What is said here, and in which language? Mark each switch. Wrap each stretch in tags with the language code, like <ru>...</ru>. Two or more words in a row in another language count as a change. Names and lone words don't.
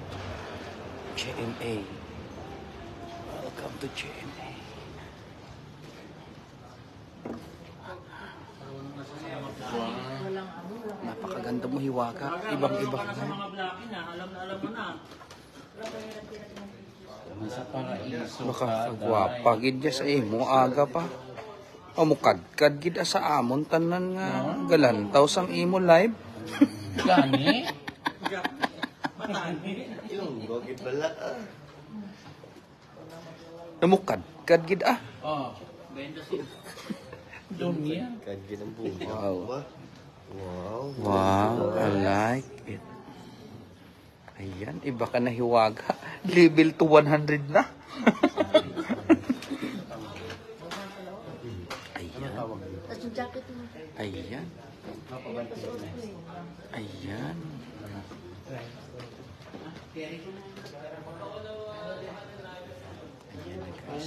<en>GMA. Welcome to GMA.</en> <tl>Napakaganda mo, Hiwaga. Ibang-iba ka na. Mga blaki na, alam mo na. Nasa paraiso Baka ka,</tl> <hil>gwapa gid ya sa imo aga pa. O mukadkad gid sa amon tanan nga galantaw sang imo live. Gani?</hil> <tl>Yung, bakit pala</tl> <hil>Namukadkad gid ah.</hil> <tl>Oh. Dumi yan. Kagyan ang buhay. Wow. Wow.</tl> <en>Wow, I like it.</en> <tl>Ayan, iba ka na, Hiwaga.</tl> <en>Level to</en> <tl>100 na. Ayan. Tapos yung jacket mo. Ayan. Ayan. Ayan na, guys.</tl>